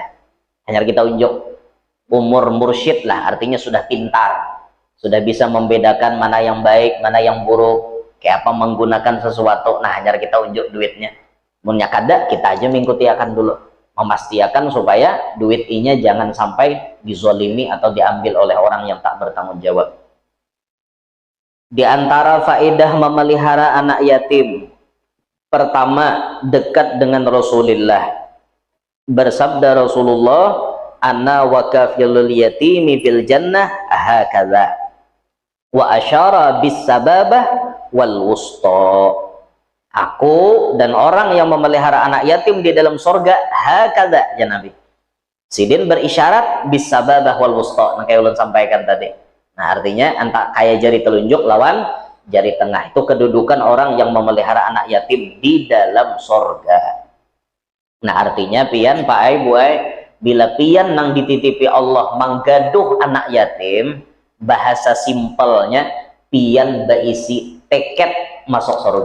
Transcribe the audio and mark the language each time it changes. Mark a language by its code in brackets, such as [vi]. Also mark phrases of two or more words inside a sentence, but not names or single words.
[id] Hanya kita unjuk umur mursyid lah, artinya sudah pintar, sudah bisa membedakan mana yang baik, mana yang buruk, kayak apa menggunakan sesuatu. [bjn] Nah hanya kita unjuk duitnya. Munya kada kita aja mengikutiakan dulu, memastikan supaya duit inya jangan sampai dizolimi atau diambil oleh orang yang tak bertanggung jawab. [id] Di antara faedah memelihara anak yatim, pertama dekat dengan Rasulullah. Bersabda Rasulullah, [ar] "أنا وكافل اليتيم في الجنة هكذا." وأشار بالسبابة والوسطى. [id] Aku dan orang yang memelihara anak yatim di dalam surga [ar] هكذا يا نبي. [id] Sidin berisyarat [ar] بالسبابة والوسطى. [bjn] Nah, kayak ulun sampaikan tadi. Nah artinya antak kayak jari telunjuk lawan jari tengah, itu kedudukan orang yang memelihara anak yatim di dalam sorga. Nah artinya pian pak ai buai, bila pian nang dititipi Allah menggaduh anak yatim, bahasa simpelnya pian berisi tiket masuk surga.